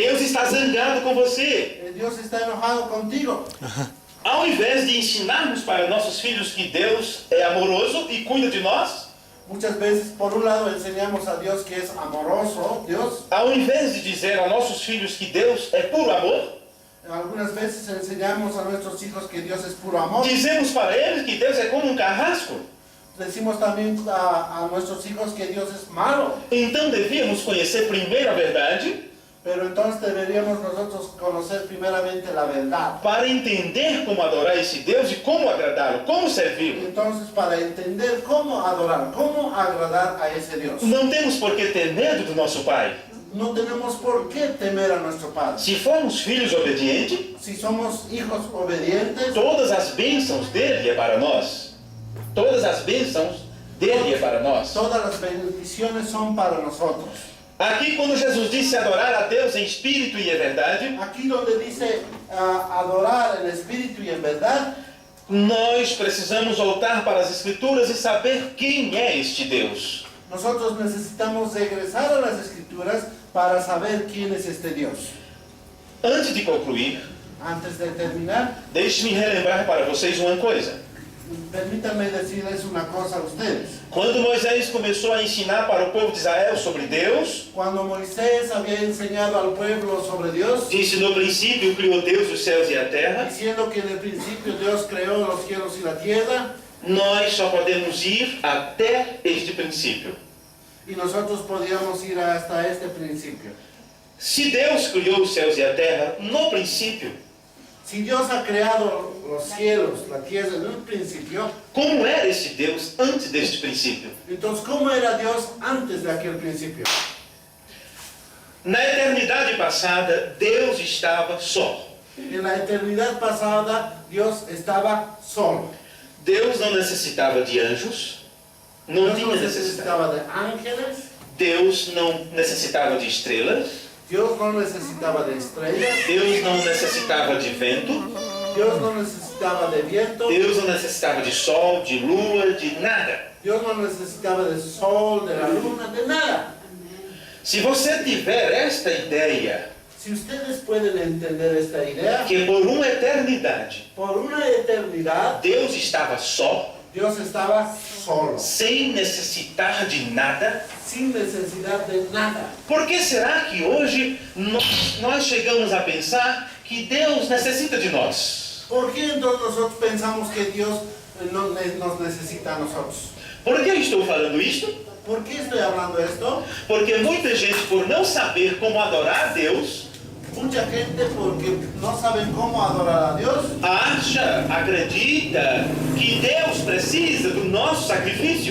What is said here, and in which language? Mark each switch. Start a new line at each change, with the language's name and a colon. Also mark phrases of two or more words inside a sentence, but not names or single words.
Portuguese: Deus está zangado com você.
Spanish: Dios está enojado contigo.
Portuguese: Ao invés de ensinarmos para nossos filhos que Deus é amoroso e cuida de nós,
Spanish: Muchas veces, por un lado, enseñamos a Dios que es amoroso, Dios.
Portuguese: ao invés de dizer a nossos filhos que Deus é puro amor,
Spanish: Algunas veces enseñamos a nuestros hijos que Dios es puro amor.
Portuguese: dizemos para eles que Deus é como um carrasco.
Spanish: decimos también a nuestros hijos que Dios es malo.
Portuguese: Então devíamos conhecer primeiro a verdade
Spanish: Pero entonces deberíamos nosotros conocer primeramente la verdad.
Portuguese: para entender como adorar esse Deus e como agradá-lo, como servi-lo.
Spanish: Entonces, para entender cómo adorar, cómo agradar a ese Dios.
Portuguese: Não temos por que ter medo do nosso Pai.
Spanish: No tenemos por qué temer a nuestro Padre.
Portuguese: Se formos filhos obedientes,
Spanish: Si somos hijos obedientes,
Portuguese: todas as bênçãos dele é para nós. Todas as bênçãos dele é para nós.
Spanish: todas las bendiciones son para nosotros.
Portuguese: Aqui, quando Jesus disse adorar a Deus em espírito e em verdade,
Spanish: Aquí donde dice adorar en espíritu y en verdad,
Portuguese: nós precisamos voltar para as Escrituras e saber quem é este Deus.
Spanish: nosotros necesitamos regresar a las escrituras para saber quién es este Dios.
Portuguese: Antes de concluir,
Spanish: Antes de terminar,
Portuguese: deixe-me relembrar para vocês uma coisa.
Spanish: permítanme decirles una cosa a ustedes.
Portuguese: Quando Moisés começou a ensinar para o povo de Israel sobre Deus,
Spanish: Cuando Moisés había enseñado al pueblo sobre Dios,
Portuguese: disse: no princípio criou Deus os céus e a terra.
Spanish: diciendo que en el principio Dios creó los cielos y la tierra,
Portuguese: Nós só podemos ir até este princípio.
Spanish: y nosotros podíamos ir hasta este principio.
Portuguese: Se Deus criou os céus e a terra no princípio,
Spanish: Si Dios ha creado los cielos, la tierra en un principio,
Portuguese: como era esse Deus antes deste princípio?
Spanish: entonces ¿cómo era Dios antes de aquel principio?
Portuguese: Na eternidade passada, Deus estava só.
Spanish: En la eternidad pasada, Dios estaba solo.
Portuguese: Deus não necessitava de anjos, não
Spanish: Dios
Portuguese: tinha
Spanish: no
Portuguese: necessidade.
Spanish: necesitaba de ángeles,
Portuguese: Deus não necessitava de estrelas,
Spanish: Dios no necesitaba de estrellas,
Portuguese: Deus não necessitava de vento,
Spanish: Dios no necesitaba de viento,
Portuguese: Deus não necessitava de sol, de lua, de nada.
Spanish: Dios no necesitaba del sol, de la luna, de nada.
Portuguese: Se você tiver esta ideia,
Spanish: Si ustedes pueden entender esta idea,
Portuguese: que por uma eternidade
Spanish: por una eternidad
Portuguese: Deus estava só,
Spanish: Dios estaba solo,
Portuguese: sem necessitar de nada,
Spanish: sin necesidad de nada.
Portuguese: por que será que hoje nós chegamos a pensar que Deus necessita de nós?
Spanish: ¿Por qué entonces nosotros pensamos que Dios nos necesita a nosotros?
Portuguese: Por que eu estou falando isto?
Spanish: ¿Por qué estoy hablando esto?
Portuguese: Porque muita gente, por não saber como adorar a Deus,
Spanish: Mucha gente, porque no saben cómo adorar a Dios,
Portuguese: acredita que Deus precisa do nosso sacrifício.